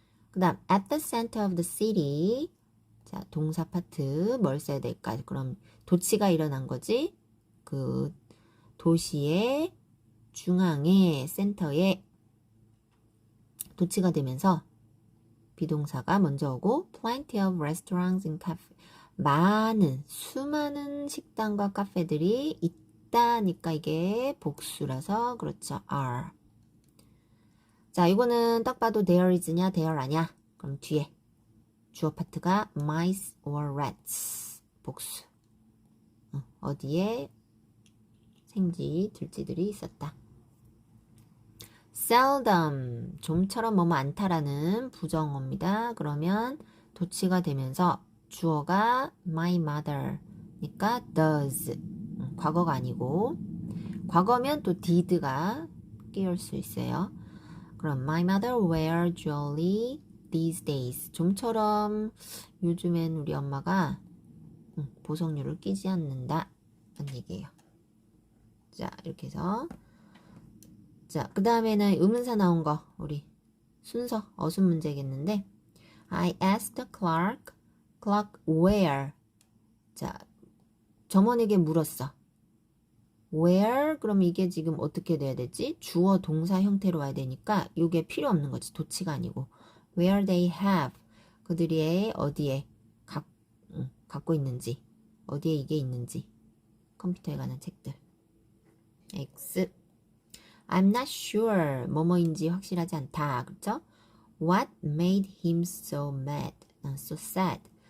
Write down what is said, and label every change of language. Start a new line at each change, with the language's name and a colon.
Korean: 그 다음
English: at the center of the city.
Korean: 자, 동사 파트 뭘 써야 될까? 그럼 도치가 일어난 거지. 그 도시의 중앙에 센터에 도치가 되면서 비동사가 먼저 오고
English: plenty of restaurants and cafe.
Korean: 수많은 식당과 카페들이 있다니까 이게 복수라서 그렇죠. are. 자, 이거는 딱 봐도 there is냐 there 아냐? 그럼 뒤에 주어 파트가
English: mice or rats.
Korean: 복수. 어디에 생쥐, 들쥐들이 있었다. seldom, 좀처럼 뭐뭐 않다라는 부정어입니다. 그러면 도치가 되면서 주어가
English: my mother
Korean: 니까 does. 과거가 아니고 과거면 또 did가 끼울 수 있어요. 그럼
English: my mother wear jewelry these days.
Korean: 좀처럼 요즘엔 우리 엄마가 보석류를 끼지 않는다. 라는 얘기예요. 자, 이렇게 해서 자, 그 다음에는 의문사 나온 거 우리 순서 어순 문제겠는데
English: I asked the clerk where.
Korean: 자, 점원에게 물었어. where? 그럼 이게 지금 어떻게 돼야 되지? 주어 동사 형태로 와야 되니까 이게 필요 없는 거지. 도치가 아니고
English: where they have.
Korean: 그들이 어디에 갖고 있는지, 어디에 이게 있는지. 컴퓨터에 관한 책들. X.
English: I'm not sure.
Korean: 뭐뭐인지 확실하지 않다.
English: 그렇죠? What made him so mad? So sad.